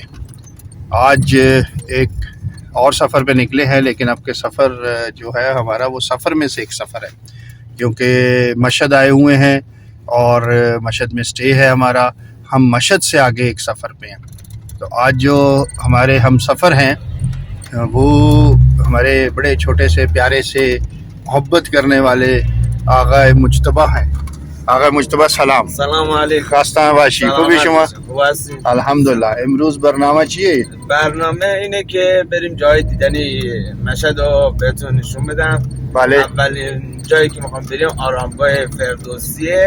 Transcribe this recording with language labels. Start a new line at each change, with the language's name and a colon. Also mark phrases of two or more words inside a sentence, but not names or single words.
Hindi: आज एक और सफ़र पे निकले हैं, लेकिन अब के सफ़र जो है हमारा वो सफ़र में से एक सफ़र है, क्योंकि मशहद आए हुए हैं और मशहद में स्टे है हमारा। हम मशहद से आगे एक सफ़र पे हैं। तो आज जो हमारे हम सफ़र हैं वो हमारे बड़े छोटे से प्यारे से मोहब्बत करने वाले आगा मुजतबा हैं।
Persian: آقای مجتبی سلام علیکم. خواستم باشی. خوبی شما؟ خوب هستیم الحمدلله. امروز برنامه چیه؟ برنامه اینه که بریم جای دیدنی مشهد رو بهتون نشون بدم. بله. اولین جایی که میخوام بریم آرامگاه فردوسیه.